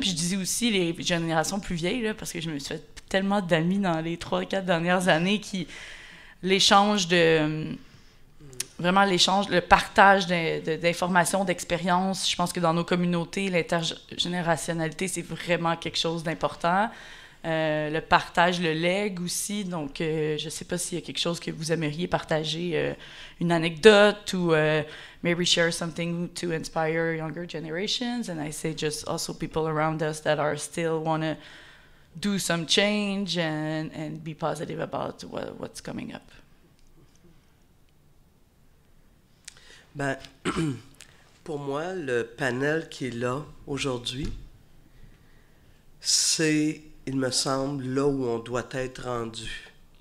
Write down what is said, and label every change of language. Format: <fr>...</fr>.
<fr>Puis je disais aussi les générations plus vieilles, là, parce que je me suis fait tellement d'amis dans les 3-4 dernières années le partage d'informations, d'expériences. Je pense que dans nos communautés, l'intergénérationnalité, c'est vraiment quelque chose d'important. Le partage, le legs aussi. Donc, je ne sais pas s'il y a quelque chose que vous aimeriez partager, une anecdote ou</fr> <en>maybe share something to inspire younger generations. And I say just also people around us that are still want to do some change and be positive about what's coming up.</en> <fr>Ben, pour moi, le panel qui est là aujourd'hui, c'est, il me semble, là où on doit être rendu.</fr>